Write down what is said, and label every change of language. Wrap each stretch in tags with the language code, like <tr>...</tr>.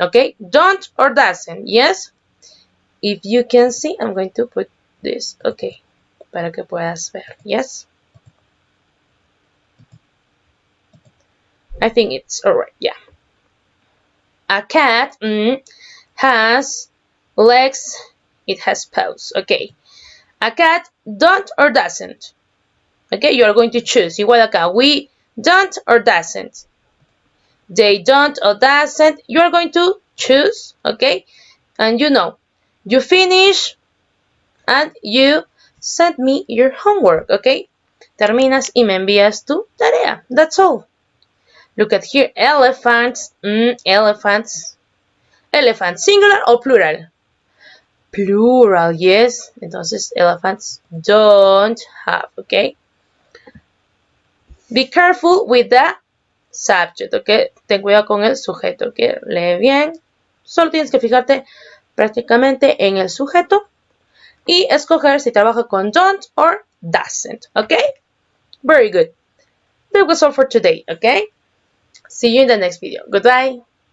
<en>Okay, don't or doesn't. Yes. If you can see, I'm going to put this.</en> <es>Okay, para que puedas ver.</es> <en>Yes. I think it's alright. Yeah. A cat has legs. It has paws. Okay. A cat don't or doesn't. Okay, you are going to choose.</en> <es>Igual acá.</es> <en>We don't or doesn't. They don't or doesn't. You are going to choose. Okay. And you finish and you send me your homework. Okay.</en> <es>Terminas y me envías tu tarea.</es> <en>That's all. Look at here. Elephants. Elephants. Elephants. Singular or plural? Plural, yes. Entonces, elephants don't have, okay? Be careful with the subject, okay?</en> <es>Ten cuidado con el sujeto, okay? Lee bien. Solo tienes que fijarte prácticamente en el sujeto y escoger si trabaja con don't or doesn't, okay?</es> <en>Very good. That was all for today, okay? See you in the next video. Goodbye.</en>